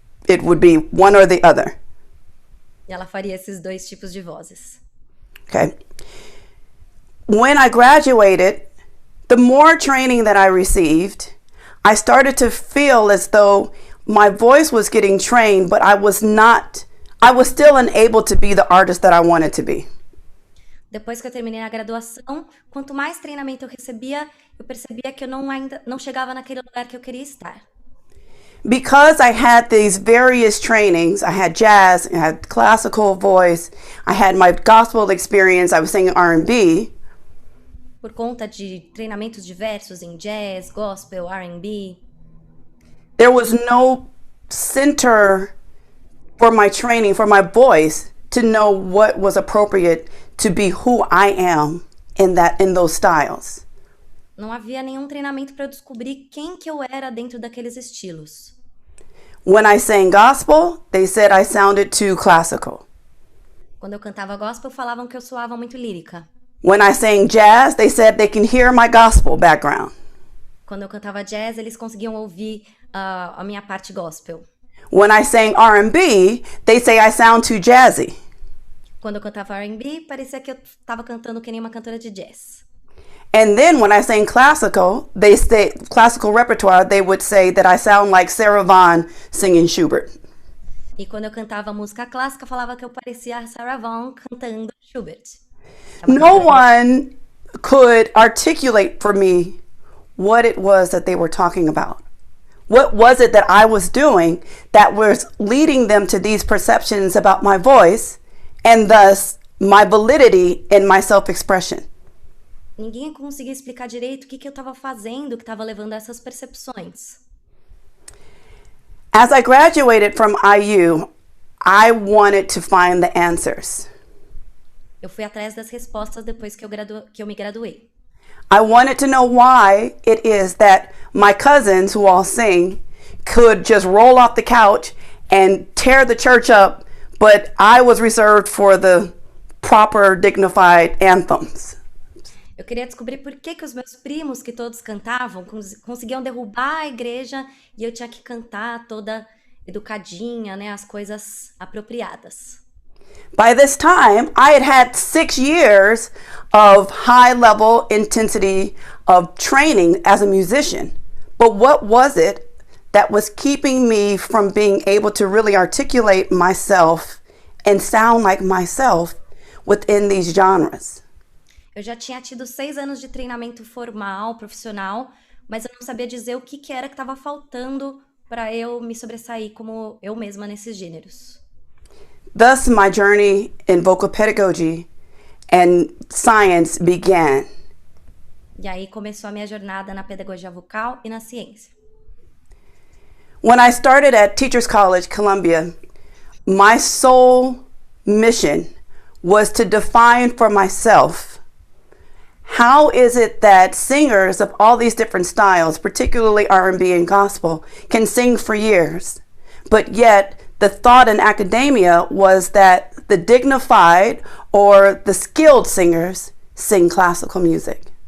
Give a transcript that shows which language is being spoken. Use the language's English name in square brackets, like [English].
[English] It would be one or the other. [Portuguese] E ela faria esses dois tipos de vozes. Okay. [English] When I graduated, the more training that I received, I started to feel as though my voice was getting trained, but I was still unable to be the artist that I wanted to be. [Portuguese] Depois que eu terminei a graduação, quanto mais treinamento eu recebia, eu percebia que eu ainda não chegava naquele lugar que eu queria estar. [English] Because I had these various trainings, I had jazz, I had classical voice, I had my gospel experience, I was singing R&B. [Portuguese] Por conta de treinamentos diversos em jazz, gospel, R&B. [English] There was no center for my training, for my voice, to know what was appropriate to be who I am in those styles. [Portuguese] Não havia nenhum treinamento para eu descobrir quem que eu era dentro daqueles estilos. [English] When I sang gospel, they said I sounded too classical. [Portuguese] Quando eu cantava gospel, falavam que eu soava muito lírica. [English] When I sang jazz, they said they can hear my gospel background. [Portuguese] Quando eu cantava jazz, eles conseguiam ouvir a minha parte gospel. [English] When I sang R&B, they say I sound too jazzy. [Portuguese] Quando eu cantava R&B, parecia que eu estava cantando que nem uma cantora de jazz. [English] And then when I sang classical repertoire, they would say that I sound like Sarah Vaughan singing Schubert. [Portuguese] E quando eu cantava música clássica, falava que eu parecia a Sarah Vaughan cantando Schubert. [English] No one could articulate for me what it was that they were talking about. What was it that I was doing that was leading them to these perceptions about my voice and thus my validity in my self-expression? [Portuguese] Ninguém conseguia explicar direito o que eu estava fazendo que estava levando a essas percepções. [English] As I graduated from IU, I wanted to find the answers. [Portuguese] Eu fui atrás das respostas depois que eu me graduei. [English] I wanted to know why it is that my cousins who all sing could just roll off the couch and tear the church up, but I was reserved for the proper, dignified anthems. [Portuguese] Eu queria descobrir por que os meus primos, que todos cantavam, conseguiam derrubar a igreja e eu tinha que cantar toda educadinha, né, as coisas apropriadas. [English] By this time, I had 6 years of high-level intensity of training as a musician. But what was it that was keeping me from being able to really articulate myself and sound like myself within these genres? [Portuguese] Eu já tinha tido 6 anos de treinamento formal, profissional, mas eu não sabia dizer o que era que estava faltando para eu me sobressair como eu mesma nesses gêneros. [English] Thus, my journey in vocal pedagogy and science began. [Portuguese] E aí começou a minha jornada na pedagogia vocal e na ciência. [English] When I started at Teachers College, Columbia, my sole mission was to define for myself how is it that singers of all these different styles, particularly R&B and gospel, can sing for years, but yet the thought in academia was that the dignified or the skilled singers sing classical music.